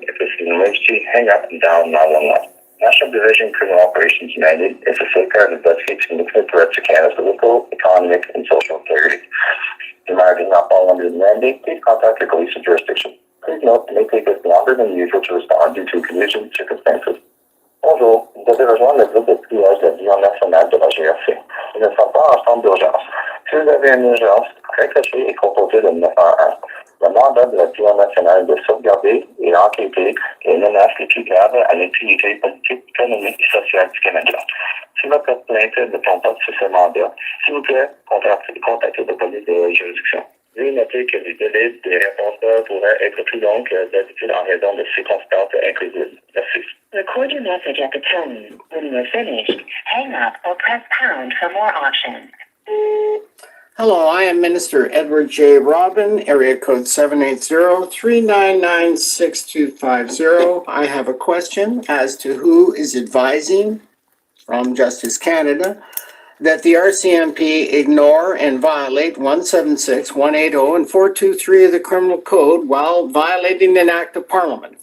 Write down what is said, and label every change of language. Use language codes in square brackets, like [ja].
[en] If this is an emergency, hang up and dial 911. National Division Criminal Operations Mandate is a safeguard and investigates significant threats to Canada's political, economic, and social integrity. If the matter does not fall under the mandate, please contact your police or jurisdiction. Please note, it may take us longer than usual to respond due to conditions and circumstances. [fr] Bonjour, vous avez rejoint le groupe de triage de l'avion national de la GRC. Nous ne sommes pas en centre d'urgence. Si vous avez une urgence, raccrochez et composez le 911. Le mandat de l'avion national est de sauvegarder et enquêter les menaces les plus graves à l'intégrité politique, économique et sociale du Canada. Si votre plainte ne tombe pas sur ce mandat, s'il vous plaît, contactez la police de la juridiction. Veuillez noter que les délais de réponse pourraient être plus longs que d'habitude en raison de circonstances imprévisibles. Merci. [en] Record your message at the tone. When you are finished, hang up or press pound for more options. Hello, I am Minister Edward J. Robin, area code 780-399-6250. I have a question as to who is advising from Justice Canada that the RCMP ignore and violate 176, 180, and 423 of the Criminal Code while violating an Act of Parliament.